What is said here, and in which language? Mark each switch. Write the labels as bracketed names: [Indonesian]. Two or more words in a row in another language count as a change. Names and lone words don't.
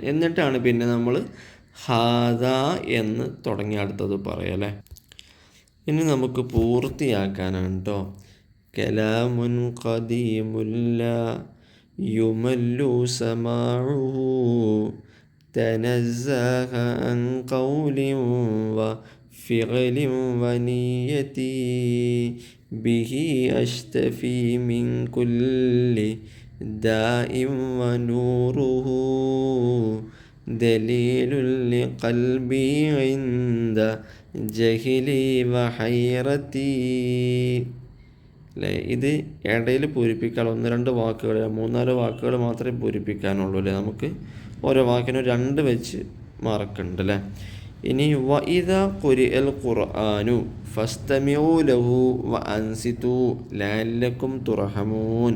[Malayalam] എന്നിട്ടാണ് പിന്നെ നമ്മൾ ഹാദാ എന്ന് തുടങ്ങി അടുത്തത് പറയല്ലേ. ഇനി നമുക്ക് പൂർത്തിയാക്കാനാണ് കേട്ടോ. [Arabic] كلام قديم لا يمل سماعه تنزه عن قول وفعل ونية به أشتفي من كل داء ونوره دليل لقلبي عند جهلي وحيرتي. [Malayalam] അല്ലേ, ഇത് ഇടയിൽ പൂരിപ്പിക്കാനുള്ള 1-2 വാക്കുകൾ, 3-4 വാക്കുകൾ മാത്രമേ പൂരിപ്പിക്കാനുള്ളൂ അല്ലേ. നമുക്ക് ഓരോ വാക്കിനും 2 വെച്ച് മാർക്കുണ്ട് അല്ലേ. [Arabic] ഇനി وإذا قرئ القرآن فاستمعوا له وأنصتوا لعلكم ترحمون.